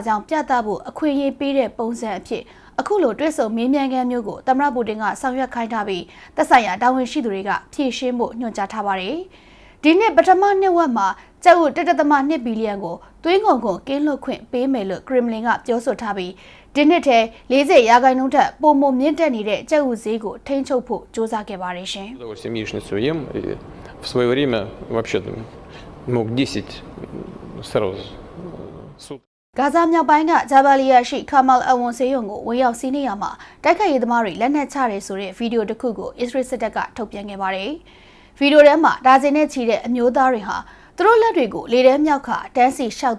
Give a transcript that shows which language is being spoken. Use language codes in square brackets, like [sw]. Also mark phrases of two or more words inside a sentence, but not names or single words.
[my] ကြောင့်ပြသဖို့အခွင့်အရေးပေးတဲ့ပုံစံအဖြစ်အခုလိုတွေ့ဆုံမေးမြန်းခန်းမျိုးကိုသမ္မတပူတင်ကဆောင်ရွက်ခိုင်းထားပြီးသက်ဆိုင်ရာတာဝန်ရှိသူတွေကဖြည့်ရှင်းဖို့ညွှန်ကြားထားပါတယ်။ဒီနှစ်ပထမနှစ်ဝက်မှာကျပ်ဥ1.2 ဘီလီယံကိုသွင်းကုန်ကင်းလွတ်ခွင့်ပေးမယ်လို့ခရမ်လင်ကပြောဆိုထားပြီးဒီနှစ်ထဲ40%ထက်ပိုမိုမြင့်တက်နေတဲ့ကျပ်ဥဈေးကိုထိန်းချုပ်ဖို့ကြိုးစားခဲ့ပါတယ်ရှင်။ [ru] В свое время вообще мог 10 сразу. [my] ဂါဇာမြောက်ပိုင်းကဂျာဘာလီယာရှိခါမာအဝန်ဆေးရုံကိုဝင်ရောက်စီးနင်းရမှာတိုက်ခိုက်ရေးသမားတွေလက်နက်ချတယ်ဆိုတဲ့ဗီဒီယိုတစ်ခုကိုအစ္စရေးစစ်တပ်ကထုတ်ပြန်ခဲ့ပါတယ်။ဗီဒီယိုထဲမှာဒါဇင်နဲ့ချီတဲ့အမျိုးသားတွေဟာသူတို့လက်တွေကိုလေထဲမြောက်ခါတန်းစီရှောက်